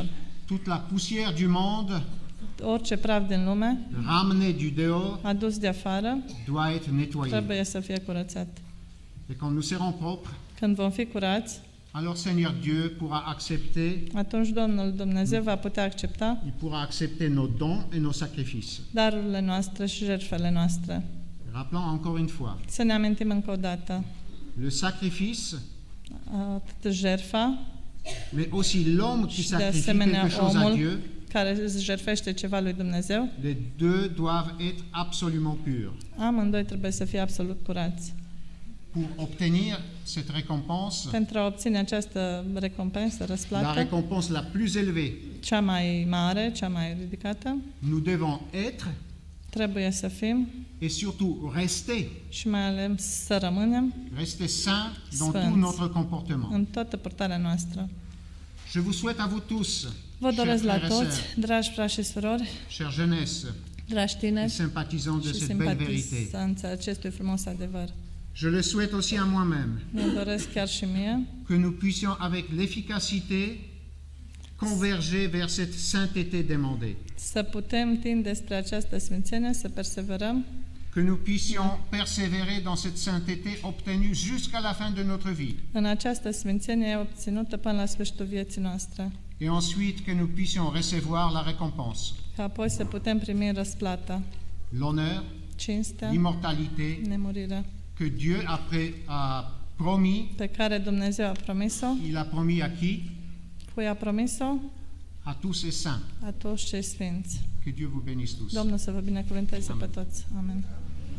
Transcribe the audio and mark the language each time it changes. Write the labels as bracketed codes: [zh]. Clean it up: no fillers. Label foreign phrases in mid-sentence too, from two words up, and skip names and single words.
[fr] Toute la poussière du monde, [ro] Orice praf din lume, [fr] ramenée du dehors, [ro] adus de afară, [fr] doit être nettoyé. [ro] trebuie să fie curățat. [fr] Et quand nous serons propres, [ro] Când vom fi curați, [fr] alors Seigneur Dieu pourra accepter, [ro] atunci Domnul Dumnezeu va putea accepta [fr] il pourra accepter nos dons et nos sacrifices. [ro] darurile noastre și jertfele noastre. [fr] Rappelons encore une fois, [ro] Să ne amintim încă o dată, [fr] le sacrifice, [ro] atât jertfa, [fr] mais aussi l'homme qui [ro] și de [fr] sacrifie [ro] asemenea [fr] quelque chose à [ro] omul [fr] Dieu, [ro] care îți jertfește ceva lui Dumnezeu, [fr] les deux doivent être absolument purs. [ro] amândoi trebuie să fie absolut curați. [fr] Pour obtenir cette récompense, [ro] Pentru a obține această recompensă, [fr] la [ro] răsplată, [fr] récompense la plus élevée, [ro] cea mai mare, cea mai ridicată, [fr] nous devons être [ro] trebuie să fim [fr] et surtout rester [ro] și mai ales să rămânem [fr] saints dans [ro] Sfinți. [fr] tout notre comportement. [ro] în toată purtarea noastră. [fr] Je vous souhaite à vous tous, [ro] Vă doresc la [fr] chers frères et [ro] toți, [fr] sœurs, [ro] dragi frați și surori, [fr] chère jeunesse, [ro] dragi [fr] et [ro] tineri [fr] sympathisants de [ro] și [fr] cette belle vérité. [ro] simpatizanți ai acestui frumos adevăr. [fr] Je le souhaite aussi à moi-même, [ro] Mă doresc chiar și mie [fr] que nous puissions avec l'efficacité converger vers cette sainteté demandée, [ro] să putem tinde spre această sfințenie, să perseverăm, [fr] que nous puissions persévérer dans cette sainteté obtenue jusqu'à la fin de notre vie, [ro] în această sfințenie obținută până la sfârșitul vieții noastre, [fr] et ensuite que nous puissions recevoir la récompense, [ro] ca apoi să putem primi răsplata, [fr] l'honneur, [ro] cinstea, [fr] l'immortalité [ro] nemurirea, [fr] que Dieu a promis. [ro] pe care Dumnezeu a promis-o. [fr] Il a promis à qui? [ro] Cui a promis-o? [fr] À tous ces saints. [ro] A toți cei sfinți. [fr] Que Dieu vous bénisse tous. [ro] Domnul să vă binecuvânteze Amen. pe toți. Amen.